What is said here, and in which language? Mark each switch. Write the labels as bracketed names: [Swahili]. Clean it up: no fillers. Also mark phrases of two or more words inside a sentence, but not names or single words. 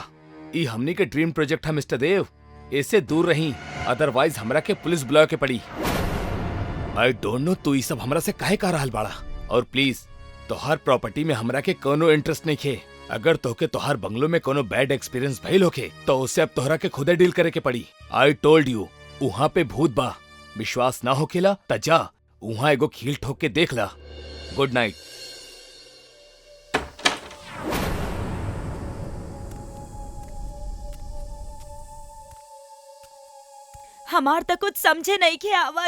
[Bhojpuri] ये हमने के [English] dream project [Bhojpuri] है मिस्टर देव, इससे दूर रही, अदरवाइज हमरा के पुलिस बुला के पड़ी। [English] I don't know [Bhojpuri] तू ये सब हमरा से काहे कह रहल बाड़ा। और प्लीज तोहार प्रॉपर्टी में हमरा के कोनो इंटरेस्ट नहीं खे। अगर तोहके तोहार बंगलो में कोनो [English] bad experience [Bhojpuri] भइल होके तो उससे अब तोहरा के खुदे डील करे के पड़ी। [English] I told you, [Bhojpuri] वहाँ पे भूत बा। विश्वास ना होकेला त जा वहाँ एगो खील ठोक के देख ला। [English] Good night. [Bhojpuri] हमार तो कुछ समझे नहीं के आवत।